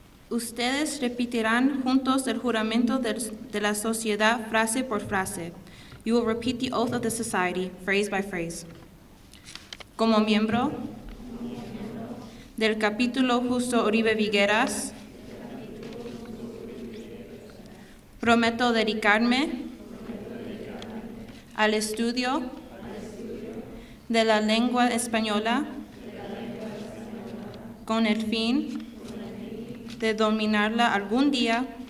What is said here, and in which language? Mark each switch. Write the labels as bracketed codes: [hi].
[es] Ustedes repetirán juntos el juramento de la sociedad frase por frase. [en] You will repeat the oath of the society, phrase by phrase. [es] Como miembro del capítulo Justo Uribe Vigueras, prometo dedicarme al estudio de la lengua española con el fin de dominarla algún día,